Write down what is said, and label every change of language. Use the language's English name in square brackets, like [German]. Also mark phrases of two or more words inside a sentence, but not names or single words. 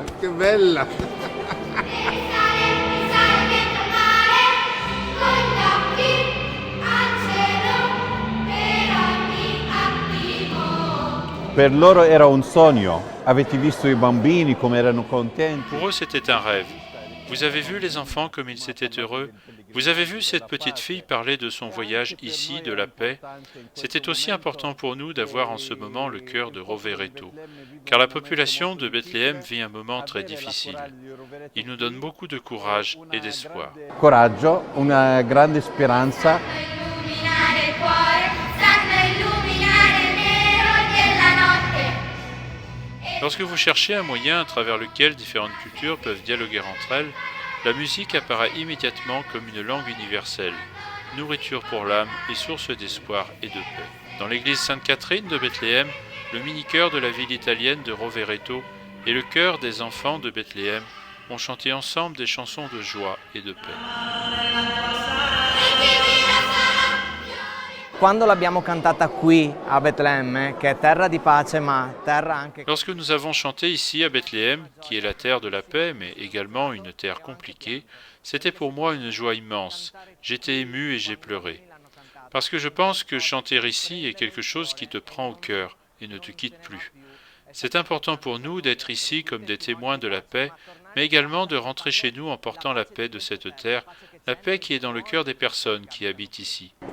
[Italian] Che bella! Per loro era un sogno. Avete visto i bambini come erano contenti? [French] Pour eux, c'était un rêve. Vous avez vu les enfants comme ils étaient heureux? Vous avez vu cette petite fille parler de son voyage ici, de la paix? C'était aussi important pour nous d'avoir en ce moment le cœur de Rovereto, car la population de Bethléem vit un moment très difficile. Il nous donne beaucoup de courage et d'espoir. [Italian] Coraggio, una grande speranza. [French] Lorsque vous cherchez un moyen à travers lequel différentes cultures peuvent dialoguer entre elles, la musique apparaît immédiatement comme une langue universelle, nourriture pour l'âme et source d'espoir et de paix. Dans l'église Sainte-Catherine de Bethléem, le mini-chœur de la ville italienne de Rovereto et le chœur des enfants de Bethléem ont chanté ensemble des chansons de joie et de paix. [Italian] Quando l'abbiamo cantata qui a Betlemme, che è terra di pace ma terra anche... [French] Lorsque nous avons chanté ici à Bethléem, qui est la terre de la paix mais également une terre compliquée, c'était pour moi une joie immense. J'étais ému et j'ai pleuré. Parce que je pense que chanter ici est quelque chose qui te prend au cœur et ne te quitte plus. C'est important pour nous d'être ici comme des témoins de la paix, mais également de rentrer chez nous en portant la paix de cette terre, la paix qui est dans le cœur des personnes qui habitent ici.